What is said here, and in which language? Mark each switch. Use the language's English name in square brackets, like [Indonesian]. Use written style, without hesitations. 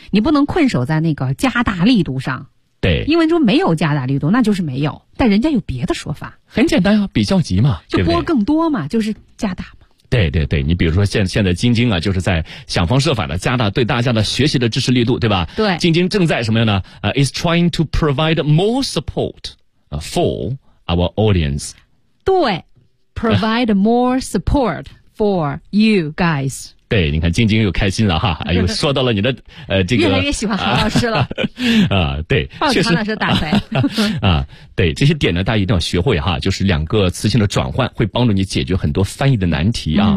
[Chinese] 你不能困守在那个加大力度上。对，英文中没有加大力度，那就是没有。但人家有别的说法。很简单啊，比较级嘛，就拨更多嘛，就是加大嘛。对对对，你比如说现在京京啊，就是在想方设法的加大对大家的学习的支持力度，对吧？对，京京正在什么样呢？ [English] is trying to provide more support for our audience。对 ，provide more support for you guys。 [Chinese] 对，你看晶晶又开心了哈，又说到了你的这个越来越喜欢韩老师了啊，对，抱着韩老师打牌啊，对，这些点呢，大家一定要学会哈，就是两个词性的转换会帮助你解决很多翻译的难题啊。